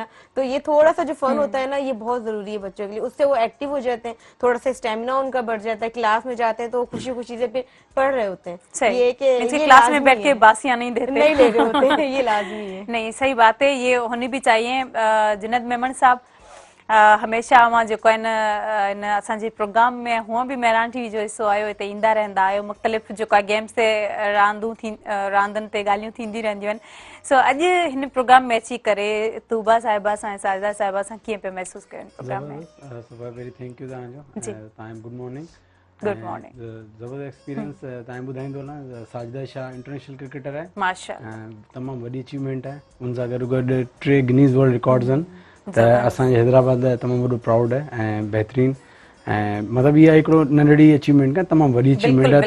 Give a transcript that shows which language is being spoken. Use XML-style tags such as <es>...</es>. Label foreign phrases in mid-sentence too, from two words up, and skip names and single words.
<ur>تو یہ تھوڑا سا جو فن ہوتا ہے نا، یہ بہت ضروری ہے بچوں کے لیے. اس سے وہ ایکٹو ہو جاتے ہیں، تھوڑا سا سٹیمنا ان کا بڑھ جاتا ہے، کلاس میں جاتے ہیں تو خوشی خوشی سے پھر پڑھ رہے ہوتے ہیں. یہ کہ یہ کلاس میں بیٹھ کے باسیاں نہیں دیتے, نہیں لے رہے ہوتے ہیں، یہ لازمی ہے. نہیں، صحیح بات ہے، یہ ہونی بھی چاہیے.</ur> <sd>जुनैद मेमन साहब हमेशा अवां जेको आहिनि इन असांजे प्रोग्राम में हुअं बि महिरान टीवी जो हिसो आयो, हिते ईंदा रहंदा आहियो, मुख़्तलिफ़ जेका गेम्स ते रांदुनि ते ॻाल्हियूं थींदी रहंदियूं आहिनि। सो अॼु हिन प्रोग्राम में अची करे तूबा साहिबा सां ऐं साजिदा साहिबा सां कीअं पिया महसूस कयो प्रोग्राम में?</sd> <en>very thank you</en> <sd>तव्हांजो। तव्हां</sd> <en>good morning. good morning.</en> <sd>ज़बरदस्त एक्सपीरियंस तव्हां ॿुधाईंदो न। साजिदा शाह</sd> <en>international cricketer</en> <sd>आहे, माशाअल्लाह, तमामु वॾी अचीवमेंट आहे। उन सां गॾु गॾु 3 गिनीज़ वर्ल्ड रिकॉर्ड्स आहिनि। त असांजे हैदराबाद लाइ तमामु वॾो प्राउड आहे ऐं बहितरीनु। ऐं मतिलबु इहा हिकिड़ो नंढड़ी अचीवमेंट कान, तमामु वॾी अचीवमेंट आहे।</sd>